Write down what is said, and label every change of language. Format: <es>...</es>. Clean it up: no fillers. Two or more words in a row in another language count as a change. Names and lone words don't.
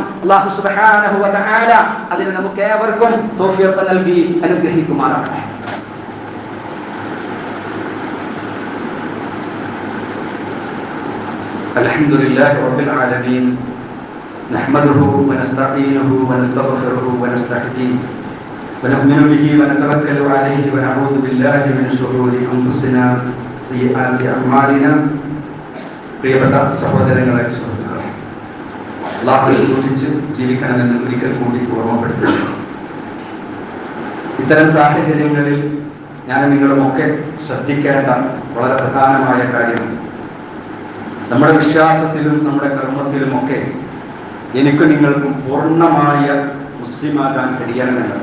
<ar>الله سبحانه وتعالى</ar> <ml>അതിന് നമുക്ക് ഏവർക്കും തൗഫീഖ് നൽകി അനുഗ്രഹിക്കുമാറാകട്ടെ.</ml> <ar>الحمد لله رب العالمين نحمده ونستعينه ونستغفره ونستهديه വനؤمن به ونتوكل عليه ونعوذ بالله من شرور أنفسنا وسيئات أعمالنا.</ar> <ml>പ്രിയപ്പെട്ട സഹോദരങ്ങളെ, സുഹൃത്തുക്കളെ, അല്ലാഹുവിനെ സൂക്ഷിച്ച് ജീവിക്കണമെന്ന് ഒരിക്കൽ കൂടി ഓർമ്മപ്പെടുത്തുന്നു. ഇത്തരം സാഹചര്യങ്ങളിൽ ഞാൻ നിങ്ങളുമൊക്കെ ശ്രദ്ധിക്കേണ്ട വളരെ പ്രധാനമായ കാര്യം, നമ്മുടെ വിശ്വാസത്തിലും നമ്മുടെ കർമ്മത്തിലുമൊക്കെ എനിക്ക് നിങ്ങൾക്കും പൂർണ്ണമായ മുസ്ലിമാകാൻ കഴിയണമെന്നതാണ്.</ml>